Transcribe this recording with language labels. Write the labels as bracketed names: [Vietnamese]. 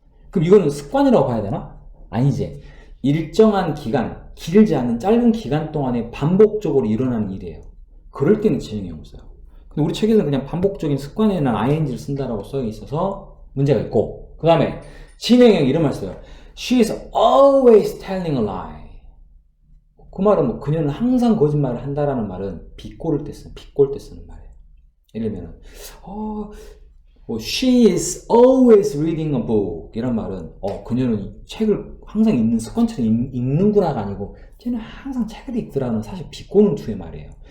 [Korean] 그럼 이거는 습관이라고 봐야 되나? 아니지. 일정한 기간, 길지 않은 짧은 기간 동안에 반복적으로 일어나는 일이에요. 그럴 때는 진행이 없어요. 근데 우리 책에서는 그냥 반복적인 습관에는 ing를 쓴다라고 써 있어서 문제가 있고, 그 다음에 진행형 이런 말 써요. [English] She is always telling a lie. [Korean] 그 말은 뭐 그녀는 항상 거짓말을 한다라는 말은 비꼬를 때 쓰는, 비꼴 때 쓰는 말이에요. 예를 들면 뭐 [English] she is always reading a book [Korean] 이런 말은 그녀는 책을 항상 읽는 습관처럼 읽는구나가 아니고 쟤는 항상 책을 읽더라는 사실 비꼬는 투의 말이에요.